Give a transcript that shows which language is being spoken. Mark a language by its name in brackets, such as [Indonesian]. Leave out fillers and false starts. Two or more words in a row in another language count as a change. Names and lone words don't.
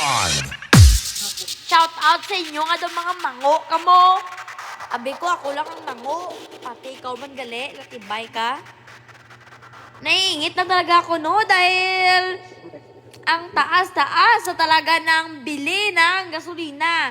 [Hiligaynon] Shout out sa inyo nga daw mga mango kamo. Abi ko ako lang ang mango. Pati ikaw man gali, latibay ka. [Filipino] Naiingit na talaga ako no dahil ang taas-taas sa talaga ng bili ng gasolina.